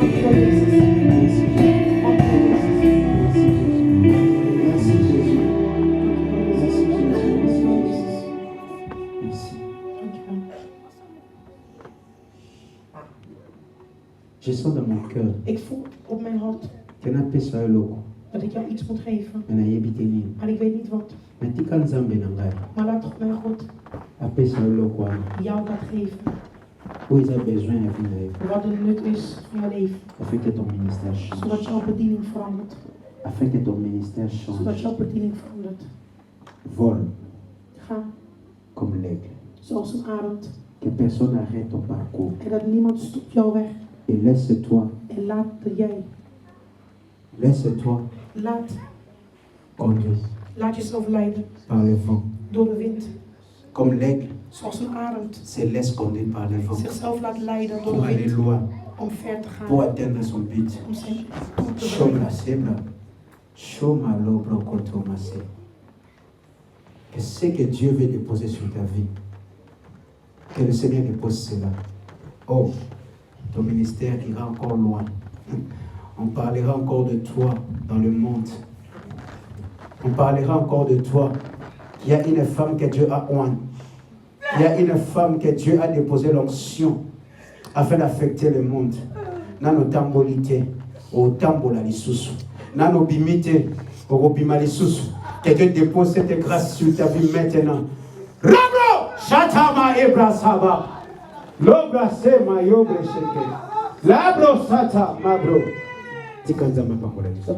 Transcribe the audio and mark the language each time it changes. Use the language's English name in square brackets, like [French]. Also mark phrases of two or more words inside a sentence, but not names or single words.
[French] Je sens dans mon cœur. [Dutch] Ik voel op mijn hart dat ik jou iets moet geven. en En ik weet niet wat. Maar laat toch mijn God jou dat geven. Wat de nut is van jouw leven. Zodat jouw bediening verandert. Zodat jouw bediening verandert. Vol Ga [French] comme l'aigle. [Dutch] zoals een arend. [French] Que personne n'arrête ton parcours. [Dutch] En dat niemand stopt jou weg. [French] Et laisse-toi. [Dutch] En laat jij. [French] Laisse-toi conduire [Dutch] Laat jezelf leiden [French] par le vent. [Dutch] door de wind. [French] Comme l'aigle [Dutch] Zoals een arend [French] se laisse conduire par le vent. [Dutch] zichzelf laat leiden door [French] Pour [Dutch] de [French] aller [Dutch] wind. [French] loin. [Dutch] Om ver te gaan. [French] Pour atteindre son but. [Dutch] Om zijn doel te Shoma bereiken. sebra. Shoma lobro kotomase. [French] Que ce que Dieu veut déposer sur ta vie, que le Seigneur dépose cela. Oh, ton ministère ira encore loin. On parlera encore de toi dans le monde. On parlera encore de toi. Il y a une femme que Dieu a oint. Il y a une femme que Dieu a déposé l'onction afin d'affecter le monde. [Lingala] Nano tambolite, o tambola lisusu. Nano bimite, o bima lisusu. [French] Que Dieu dépose cette grâce sur ta vie maintenant. Rabro, Shatama Ebrasaba. Lobra Sema Yobre Sheke. Labro Sata Mabro. Tikanzama Pakola.